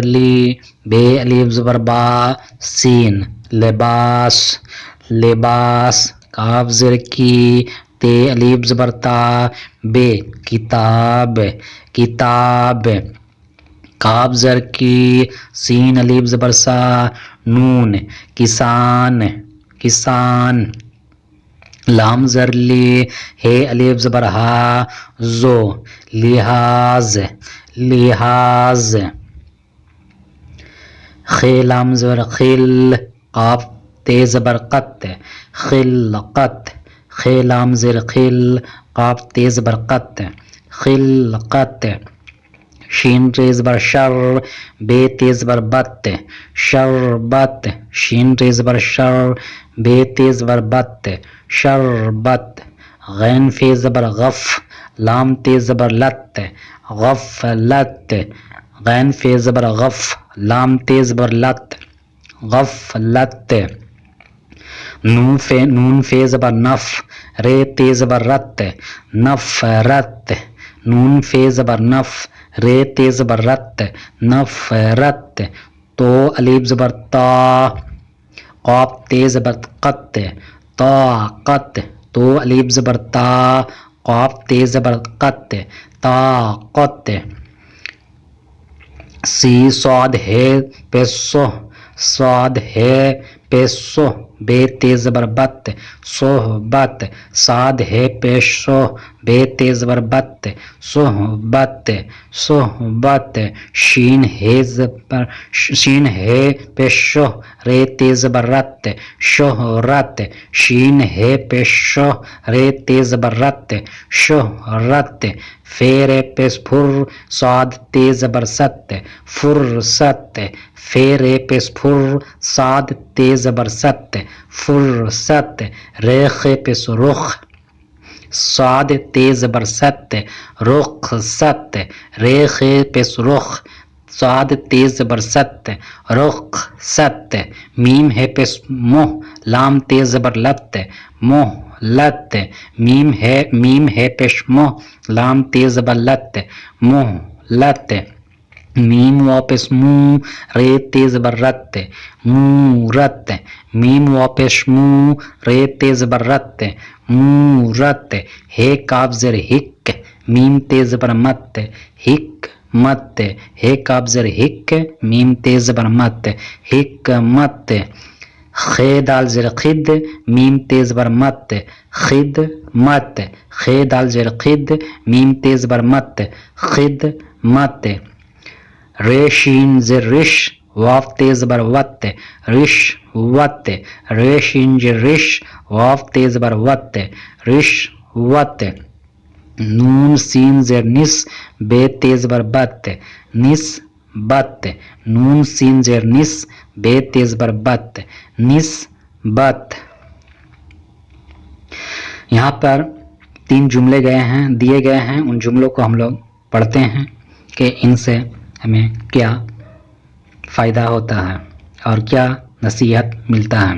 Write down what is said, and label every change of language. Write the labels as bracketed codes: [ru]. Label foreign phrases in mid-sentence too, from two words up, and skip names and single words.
[ur] لی بے الف زبر با سین لباس لباس، کاف زر کی تے الف زبر تا بے کتاب کتاب، کاف زر کی سین الف زبر سا نون کسان کسان، لام زر لی ہے الف زبر ہا زو لحاظ لحاظ، خ لام زبر خل قاف تے زبر قت خلقت، خ لام زر خل قاف تے زبر قت خلقت، شین تے زبر شر بے تے زبر بت شربت، شین تے زبر شر بے تے زبر بت شربت، غین فے زبر غف لام تے زبر لت غفلت، غین فے زبر غف لام تے زبر لت غفلت، نون فے زبر نف رے تے زبر رت نفرت، نون فے زبر نف رے تے زبر رت نفرت، تو الف زبر تا قاف تے زبر قت طاقت، تو الف زبر تا قاف تے زبر قت طاقت، سی صاد ہے پیسو صاد ہے پیسو بے تے زبر بت صحبت، صاد ہے پیشو بے تے زبر بت صحبت صحبت، شین ہے پیشو رے تے زبر رت شہرت، شین ہے پیشو رے تے زبر رت شہرت، فیر پیش پھر صاد تے زبر ست فرست، فیر پیش پھر صاد تے زبر ست فرست، ریخ پیش رخ صاد تے زبر ست رخ ست، ریخ پیش رخ صاد تے زبر ست رخ ست، میم ہے پیش موہ لام تے زبر لت موہ لت، میم ہے پیش موہ لام تے زبر لت موہ لت، میم واپس مو رے تے زبر رت مورت، میم واپس مو رے تے زبر رت مورت، ہے کاف زر ہک میم تے زبر مت ہک مت، ہے کاف زر ہک میم تے زبر مت ہک مت، خ دال زر خد میم تے زبر مت خد مت، خ دال زر خد میم تے زبر مت خد مت، رے شین زر رش واف تے زبر وت رش وت، رے شین زر رش واف تے زبر وت رش وت، نون سین زر نس بے تے زبر بت نس بت، نون سین زر نس بے تے زبر بت نس بت۔ یہاں پر 3 جملے دیے گئے ہیں، ان جملوں کو ہم لوگ پڑھتے ہیں کہ ان سے ہمیں کیا فائدہ ہوتا ہے اور کیا نصیحت ملتا ہے۔